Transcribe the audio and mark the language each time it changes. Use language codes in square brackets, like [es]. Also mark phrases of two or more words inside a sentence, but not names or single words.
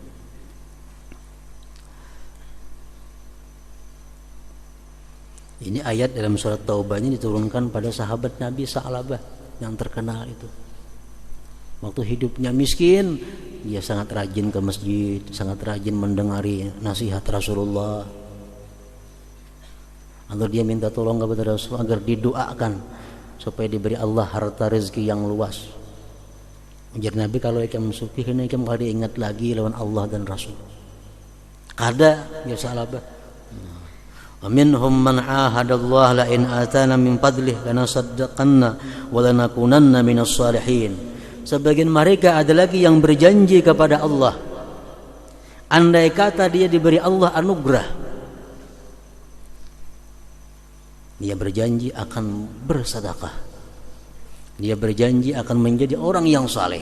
[id] Ini ayat dalam surat Taubahnya diturunkan pada sahabat Nabi Sa'labah yang terkenal itu. Waktu hidupnya miskin, dia sangat rajin ke masjid, sangat rajin mendengari nasihat Rasulullah. Atau dia minta tolong kepada Rasul agar didoakan supaya diberi Allah harta rezeki yang luas. [bjn] Ujar Nabi, kalau ikam sukih ini ikam kada ingat lagi lawan Allah dan Rasul. Kada ya Sa'labah. [ar] ومنهم من عاهد الله لئن آتانا من فضله لنصدقن ولنكونن من الصالحين. [id] Sebagian mereka ada lagi yang berjanji kepada Allah, andai kata dia diberi Allah anugerah, dia berjanji akan bersedekah. Dia berjanji akan menjadi orang yang saleh.